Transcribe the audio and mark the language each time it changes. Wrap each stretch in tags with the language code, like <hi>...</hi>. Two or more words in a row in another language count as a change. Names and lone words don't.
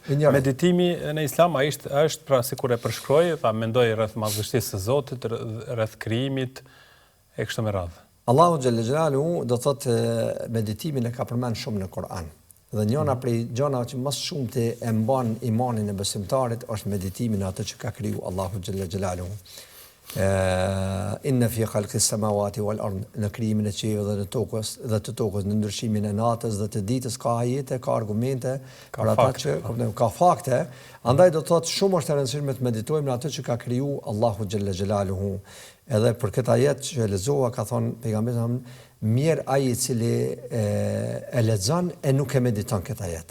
<sq>Meditimi në Islam është pra sikur e përshkroi, tha mendoj rreth madhështisë së Zotit, rreth krijimit e kështu me radhë. Allahu</sq> <ar>جل جلاله</ar> <sq>do thotë meditimin e ka përmend shumë në Kur'an. Dhe njëna prej gjëra që më shumë të e mban imanin e besimtarit është meditimi në atë që ka kriju Allahu</sq> <ar>جل جلاله. إن في خلق السماوات والأرض,</ar> <sq>në krijimin e qiellit dhe të tokës, në ndryshimin e natës dhe të ditës ka ajete, ka argumente, për ata që ka fakte. Andaj do thotë shumë është e rëndësishme të meditojmë në atë që ka kriju Allahu</sq> <ar>جل جلاله.</ar> <sq>Edhe për këtë ajet që e lexova ka thonë pejgamberi mirë ai i cili e lexon e nuk e mediton këtë ajet.</sq>